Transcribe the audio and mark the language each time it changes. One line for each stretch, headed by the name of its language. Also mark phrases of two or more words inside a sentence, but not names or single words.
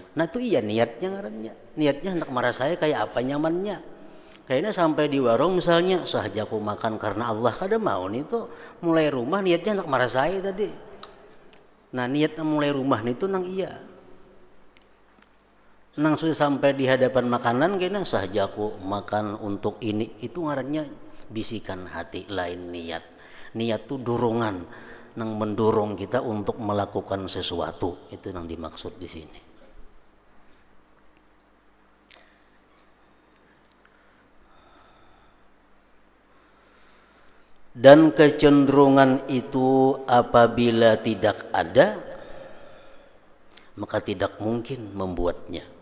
Banjar: Nah itu iya niatnya ngarannya, niatnya hendak merasai kayak apa nyamannya. Kayaknya sampai di warung misalnya sahajaku makan karena Allah kada mau nih tuh mulai rumah niatnya hendak merasai tadi. Nah niatnya mulai rumah itu nang iya, nang sudah sampai di hadapan makanan kayaknya sahajaku makan untuk ini, itu ngarannya bisikan hati lain niat.
Indonesian: Niat tuh dorongan nang mendorong kita untuk melakukan sesuatu, itu yang dimaksud di sini. Dan kecenderungan itu apabila tidak ada, maka tidak mungkin membuatnya.